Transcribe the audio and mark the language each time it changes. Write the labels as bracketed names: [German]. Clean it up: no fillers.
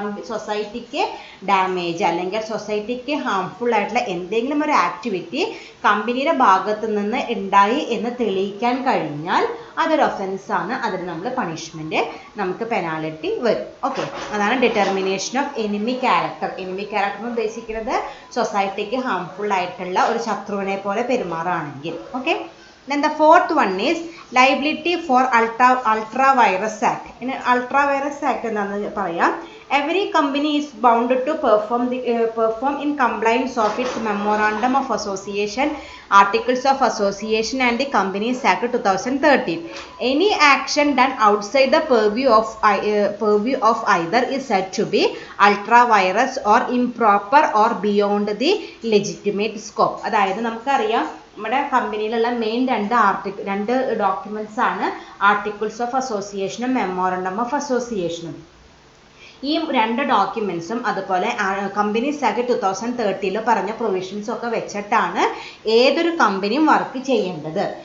[Malayalam] സൊസൈറ്റിക്ക് ഡാമേജ് അല്ലെങ്കിൽ സൊസൈറ്റിക്ക് ഹാംഫുൾ ആയിട്ടുള്ള എന്തെങ്കിലും ഒരു ആക്ടിവിറ്റി കമ്പനിയുടെ ഭാഗത്തു നിന്ന് ഉണ്ടായി എന്ന് തെളിയിക്കാൻ കഴിഞ്ഞാൽ അതൊരു ഒഫൻസാണ്. അതിന് നമ്മൾ പണിഷ്മെന്റ്, നമുക്ക് പെനാലിറ്റി വരും. ഓക്കെ, അതാണ് determination of enemy character. Enemy character എന്ന് ഉദ്ദേശിക്കുന്നത് സൊസൈറ്റിക്ക് ഹാംഫുൾ ആയിട്ടുള്ള ഒരു ശത്രുവിനെ പോലെ പെരുമാറുകയാണെങ്കിൽ. [English] Okay, then the fourth one is liability for ultra virus act. In ultra virus act [Malayalam] എന്താണെന്ന് പറയാം. [English] Every company is bound to perform in compliance of its memorandum of association, articles of association and the Companies Act 2013. Any action done outside the purview of either is said to be ultra virus or improper or beyond the legitimate scope. [Malayalam] അതായത് നമുക്കറിയാം നമ്മുടെ കമ്പനിയിലുള്ള main രണ്ട് documents ആണ് articles of അസോസിയേഷനും memorandum of അസോസിയേഷനും. ഈ രണ്ട് ഡോക്യുമെന്റ്സും അതുപോലെ കമ്പനീസ് ആക്ട് 2013 പറഞ്ഞ പ്രൊവിഷൻസും ഒക്കെ വെച്ചിട്ടാണ് ഏതൊരു കമ്പനിയും വർക്ക് ചെയ്യേണ്ടത്.